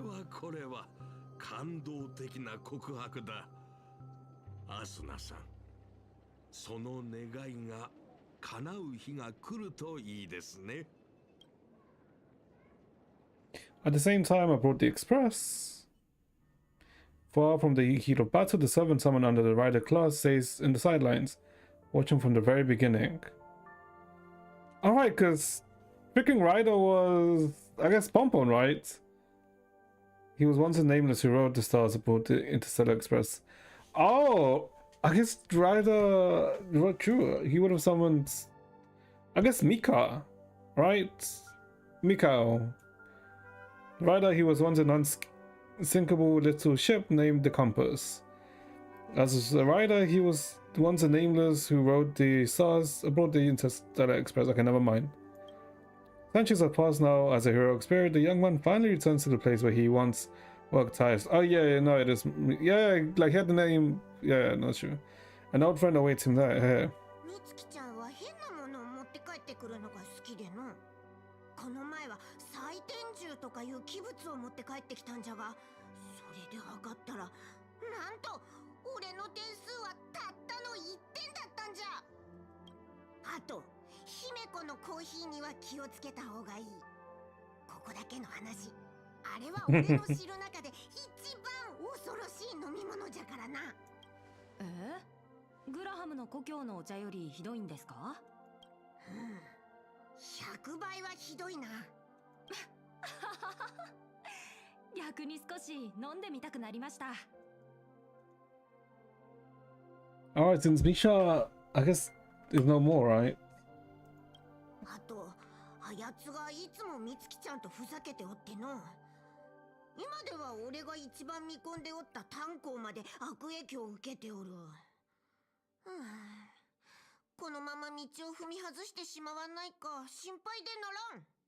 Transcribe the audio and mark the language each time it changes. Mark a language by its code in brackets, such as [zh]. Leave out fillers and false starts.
[ja] これは感動的な告白だ。アスナさん、その願いが叶う日が来るといいですね。 [en] At the same time, I brought the express. Far from the heat of battle, the servant summoned under the rider class stays in the sidelines, watching from the very beginning. Alright, because freaking Rider was, I guess, Pompon, right? He was once a nameless who rode the stars aboard the Interstellar Express. Oh, I guess Rider, true. He would have summoned, I guess, Mika, right? Mikao. Rider, he was once an unsinkable little ship named the Compass. As a rider, he was once a nameless who rode the stars aboard the Interstellar Express. Okay, never mind. Centuries have passed now. As a heroic spirit, the young man finally returns to the place where he once worked highest. Oh yeah, no, it is. Yeah, like he had the name. Yeah, not true. An old friend awaits him there. Yeah. [ja] みつきちゃんは変なものを持って帰ってくるのが好きでの。この前は祭天銃とかいう器物を持って帰ってきたんじゃが、それで測ったら、なんと俺の点数はたったの1点だったんじゃ。あと、姫子のコーヒーには気をつけた方がいい。ここだけの話。あれは俺の知る中で一番恐ろしい飲み物じゃからな。グラハムの故郷のお茶よりひどいんですか？100倍はひどいな。逆に少し飲んでみたくなりました。 [en] Alright, since Misha, I guess, is no more, right? [ja] あと、あやつがいつもみつきちゃんとふざけておっての。今では俺が一番見込んでおった炭鉱まで悪影響を受けておる。このまま道を踏み外してしまわないか心配でならん。